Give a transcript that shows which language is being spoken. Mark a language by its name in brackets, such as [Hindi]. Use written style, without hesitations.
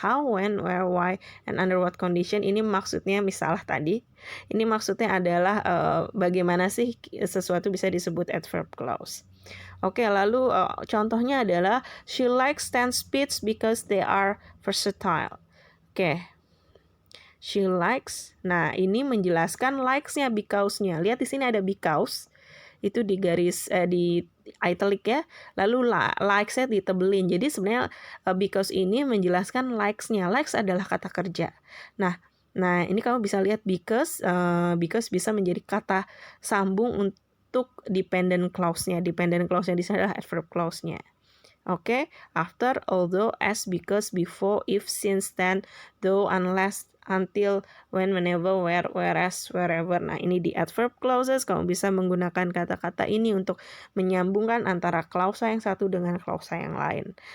[English] How, when, where, why, and under what condition. [Indonesian] Ini maksudnya misalnya tadi. Ini maksudnya adalah bagaimana sih sesuatu bisa disebut adverb clause. [English] Oke, [Indonesian] lalu contohnya adalah [English] she likes 10 speeds because they are versatile. Oke. She likes. [Indonesian] Nah, ini menjelaskan likes-nya, because-nya. Lihat di sini ada because. Itu di garis di italic ya. Lalu likes-nya ditebelin. Jadi sebenarnya because ini menjelaskan likes-nya. Likes adalah kata kerja. Nah, ini kamu bisa lihat because bisa menjadi kata sambung untuk dependent clause-nya. Dependent clause-nya di sini adalah adverb clause-nya. [English] Oke, after, although, as, because, before, if, since, then, though, unless, until, when, whenever, where, whereas, wherever. [Indonesian] Nah, ini di adverb clauses kamu bisa menggunakan kata-kata ini untuk menyambungkan antara klausa yang satu dengan klausa yang lain.